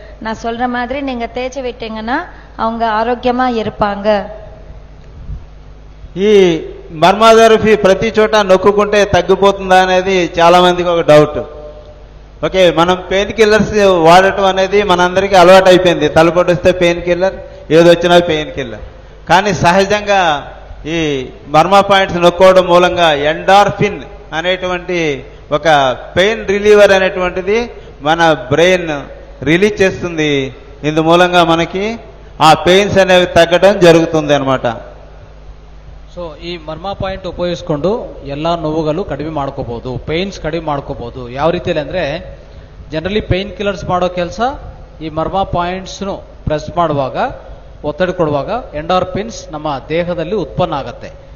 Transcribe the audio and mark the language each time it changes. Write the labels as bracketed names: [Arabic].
[Tamil] நான் சொல்ற மாதிரி நீங்க தேய்ச்சி விட்டீங்கன்னா அவங்க ஆரோக்கியமா இருப்பாங்க. [Telugu] ఈ మర్మాథెరపీ ప్రతి చోట నొక్కుంటే తగ్గిపోతుందా అనేది చాలా మందికి ఒక డౌట్. ఓకే, మనం పెయిన్ కిల్లర్స్ వాడటం అనేది మనందరికీ అలవాటు అయిపోయింది. తలపోటు వస్తే పెయిన్ కిల్లర్, ఏదొచ్చినా పెయిన్ కిల్లర్. కానీ సహజంగా ఈ మర్మా పాయింట్స్ నొక్కోవడం మూలంగా ఎండార్ఫిన్ అనేటువంటి ఒక పెయిన్ రిలీవర్ అనేటువంటిది మన బ్రెయిన్ రిలీజ్ చేస్తుంది. ఇందు మూలంగా మనకి ఆ పెయిన్స్ అనేవి తగ్గడం ಜరుగుతుంది ಅನ್మాట. [Kannada] ಸೊ ಈ ಮರ್ಮ ಪಾಯಿಂಟ್ ಉಪಯೋಗಿಸ್ಕೊಂಡು ಎಲ್ಲ ನೋವುಗಳು ಕಡಿಮೆ ಮಾಡ್ಕೋಬಹುದು, ಪೇನ್ಸ್ ಕಡಿಮೆ ಮಾಡ್ಕೋಬಹುದು. ಯಾವ ರೀತಿಯಲ್ಲಿ ಅಂದ್ರೆ ಜನರಲಿ ಪೇನ್ ಕಿಲ್ಲರ್ಸ್ ಮಾಡೋ ಕೆಲಸ ಈ ಮರ್ಮ ಪಾಯಿಂಟ್ಸ್ನು ಪ್ರೆಸ್ ಮಾಡುವಾಗ, ಒತ್ತಡ ಕೊಡುವಾಗ ಎಂಡಾರ್ಪಿನ್ಸ್ ನಮ್ಮ ದೇಹದಲ್ಲಿ ಉತ್ಪನ್ನ ಆಗತ್ತೆ.